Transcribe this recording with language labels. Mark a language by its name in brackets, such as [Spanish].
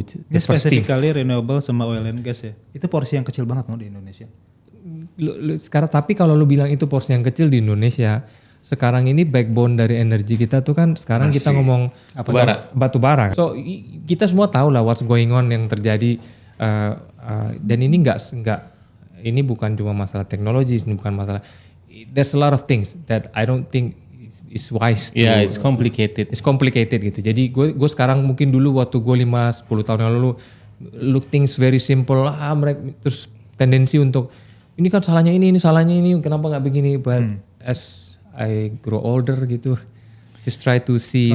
[Indonesian] Ini specifically renewable sama oil and gas ya. Itu porsi yang kecil banget loh di Indonesia. Sekarang tapi kalau lu bilang itu porsi yang kecil di Indonesia, sekarang ini backbone dari energi kita tuh kan sekarang kita ngomong batu bara. So kita semua tahu lah [English] what's going on [Indonesian] yang terjadi dan ini ini bukan cuma masalah teknologi, ini bukan masalah. [English] There's a lot of things that I don't think is wise. Yeah, it's complicated. It's complicated gitu. [Indonesian] Jadi gue sekarang mungkin dulu waktu gue 5-10 tahun yang lalu [English] look things very simple [Indonesian] mereka terus tendensi untuk ini kan salahnya ini kenapa nggak begini? [English] But as I grow older [Indonesian] gitu, [English] just try to see.